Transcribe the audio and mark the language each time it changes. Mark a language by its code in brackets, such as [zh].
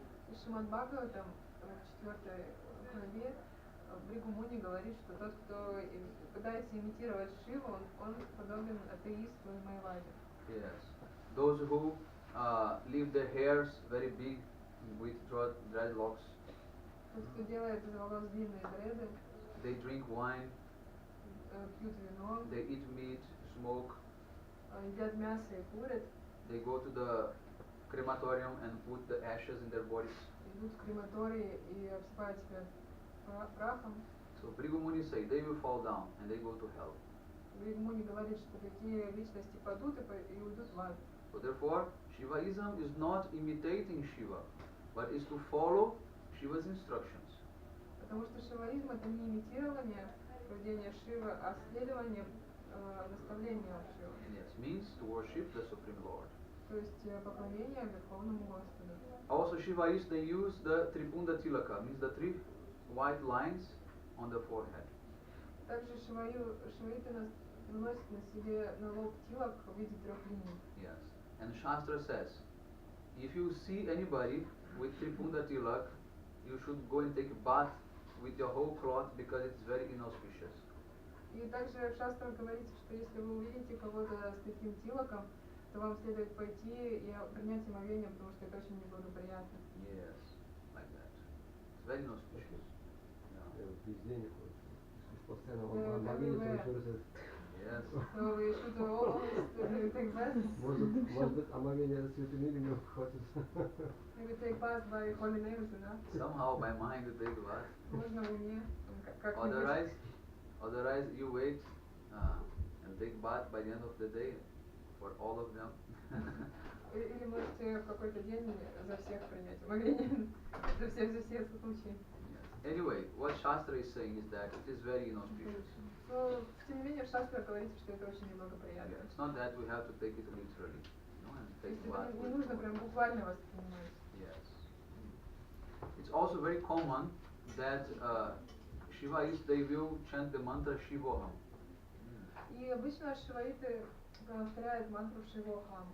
[ru] И Шримад Бхагаватам в 4 главе Бхригу Муни говорит, что тот, кто пытается имитировать Шиву, он подобен атеисту и майаваде. [en] Yes. Those who leave their hairs very big with dreadlocks. [ru] Тот, кто делает из волос длинные дреды, [en] They drink wine, [ru] пьют вино, [en] they eat meat, smoke, [ru] едят мясо и курят, [en] they go to the crematorium and put the ashes in their bodies. [ru] идут в крематории и обсыпают себя прахом. [en] So Bhrigu Muni say they will fall down and they go to hell. [ru] Бхригу Муни говорит, что такие личности падут и уйдут в ад. [en] So therefore, Shivaism is not imitating Shiva, but is to follow Shiva's instructions. [ru] Потому что шиваизм это не имитирование поведения Шивы, а следование наставлениям Шивы. [en] Yes, means to worship the Supreme Lord. [ru] То есть поклонение Верховному Господу. [en] Also Shivaists, they use the Tripunda Tilaka, means the 3 white lines on the forehead. [ru] Также шиваиты наносят на себе на лоб тилак в виде 3 линий. [en] Yes. And Shastra says, if you see anybody with Tripunda Tilak, you should go and take a bath with your whole cloth because it's very inauspicious. [ru] И также в шастрах говорится, что если вы увидите кого-то с таким тилаком, то вам следует пойти и принять омовение, потому что это очень неблагоприятно. [en] Yes, like that. It's very inauspicious. [ru] Везде не ходит. Постоянно омовение, то еще раз. [en] Yes. So we should always take bath. [ru] Может быть, омовение святым именем хватит. [en] Maybe take bath by holy names, да? Somehow by mind you take bath. [ru] Можно в уме, как-нибудь. [en] Otherwise you wait and take bath by the end of the day for all of them. [ru] Или можете в какой-то день за всех принять омовение, за все случаи. [en] Anyway, what Shastra is saying is that it is very inauspicious. [ru] Но, тем не менее, в шастрах говорится, что это очень неблагоприятно. [en] Yeah, it's not that we have to take it literally, and [ru] То [en] take [ru] есть [en] bath. [ru] это не нужно прям буквально воспринимать. [en] Yes. It's also very common that Shivaists, they will chant the mantra Shivoham. [ru] И обычно шиваиты повторяют мантру Шивохам.